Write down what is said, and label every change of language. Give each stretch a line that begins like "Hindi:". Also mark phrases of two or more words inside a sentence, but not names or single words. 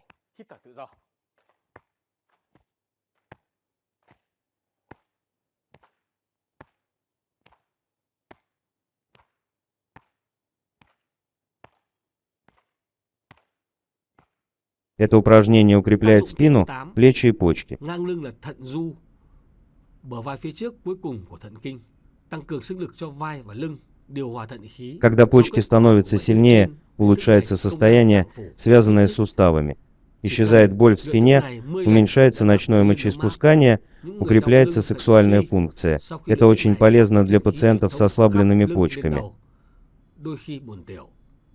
Russian: Это упражнение укрепляет спину, плечи и почки.
Vietnamese: Ngang lưng là thận du, bờ vai phía trước cuối cùng của thận kinh, tăng cường sức lực cho vai và lưng, điều hòa thận khí.
Russian: Когда почки становятся сильнее, улучшается состояние, связанное с суставами. Исчезает боль в спине, уменьшается ночное мочеиспускание, укрепляется сексуальная функция. Это очень полезно для пациентов с ослабленными почками.
Vietnamese: Đôi khi buồn tiểu.